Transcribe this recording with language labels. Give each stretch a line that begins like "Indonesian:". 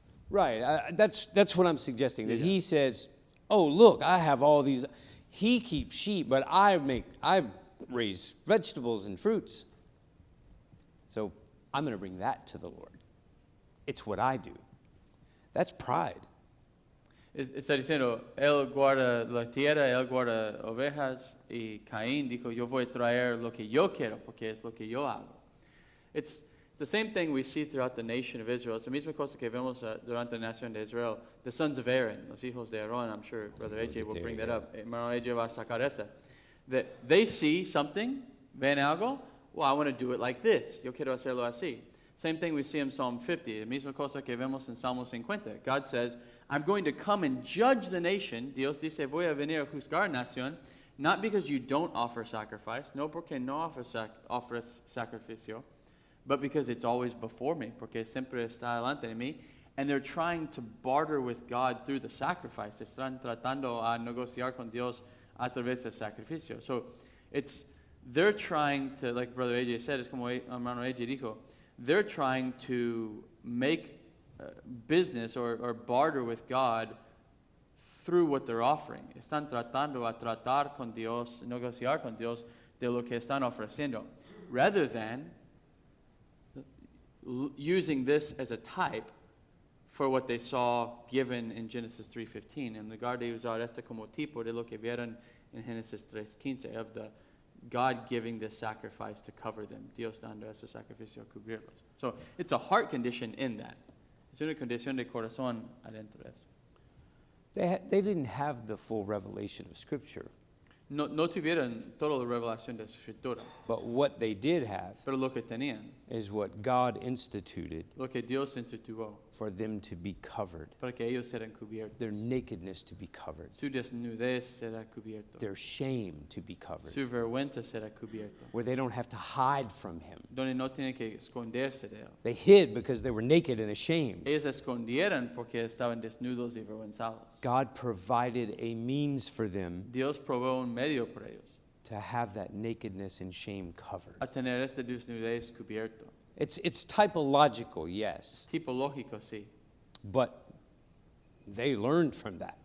English: Right. That's what I'm suggesting. That Yeah. he says, "Oh, look, I have all these. He keeps sheep, but I raise vegetables and fruits. So I'm going to bring that to the Lord. It's what I do." That's pride.
Spanish: Está diciendo, él guarda la tierra, él guarda ovejas, y Caín dijo, yo voy a traer lo que yo quiero, porque es lo que yo hago.
English: It's the same thing we see throughout the nation of Israel.
Spanish: Es la misma cosa que vemos durante la nación de Israel.
English: The sons of Aaron,
Spanish: los hijos de Aarón,
English: I'm sure Brother AJ will bring that up.
Spanish: Hermano AJ va a sacar esta.
English: That they see something,
Spanish: ven algo,
English: well, I want to do it like this.
Spanish: Yo quiero hacerlo así.
English: Same thing we see in Psalm 50,
Spanish: la misma cosa que vemos en Salmo 50.
English: God says, I'm going to come and judge the nation.
Spanish: Dios dice, voy a venir a juzgar nación,
English: not because you don't offer sacrifice,
Spanish: no porque no ofres sacrificio,
English: but because it's always before me,
Spanish: porque siempre está delante de mí.
English: And they're trying to barter with God through the sacrifice.
Spanish: Están tratando a negociar con Dios a través del sacrificio.
English: So they're trying to, like Brother AJ said,
Spanish: es como hermano AJ dijo,
English: they're trying to make business or barter with God through what they're offering.
Spanish: Están tratando a tratar con Dios, negociar con Dios de lo que están ofreciendo,
English: rather than using this as a type for what they saw given in Genesis 3:15.
Spanish: En lugar de usar esto como tipo de lo que vieron en Genesis 3:15
English: of the God giving this sacrifice to cover them.
Spanish: Dios dando ese sacrificio a cubrirlos.
English: So it's a heart condition in that.
Spanish: Es una condición de corazón adentro de eso.
English: They didn't have the full revelation of Scripture.
Spanish: No tuvieron toda la revelación de la Escritura,
English: But what they did have
Spanish: pero lo que tenían,
English: is what God instituted
Spanish: lo que Dios instituyó
English: for them to be covered,
Spanish: para que ellos sean cubiertos.
English: their nakedness to be covered,
Spanish: Su desnudez será cubierto.
English: their shame to be covered,
Spanish: Su vergüenza será cubierto.
English: where they don't have to hide from Him.
Spanish: Donde no tienen que esconderse de él.
English: They hid because they were naked and ashamed.
Spanish: Ellos se escondieron porque estaban desnudos y avergonzados.
English: God provided a means for them
Spanish: Dios probó un medio para ellos
English: to have that nakedness and shame covered.
Spanish: a tener esta desnudez cubierto.
English: It's typological, yes,
Spanish: Tipológico, sí,
English: but they learned from that.